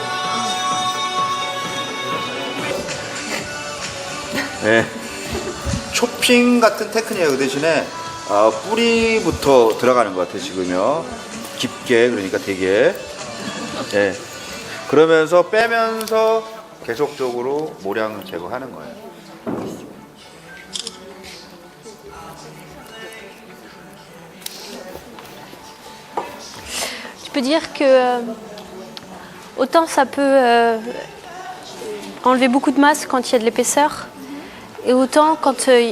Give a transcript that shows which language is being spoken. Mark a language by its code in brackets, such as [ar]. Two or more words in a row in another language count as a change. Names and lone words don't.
[ko] 네. 초핑 같은 테크닉이에요. 그 대신에 뿌리부터 들어가는 것 같아요. 지금요. 깊게, 그러니까 되게. 네. 그러면서 빼면서 계속적으로 모량을 제거하는 거예요. [fr] Tu peux dire que autant ça peut enlever beaucoup de masse quand il y a de l'épaisseur, et autant quand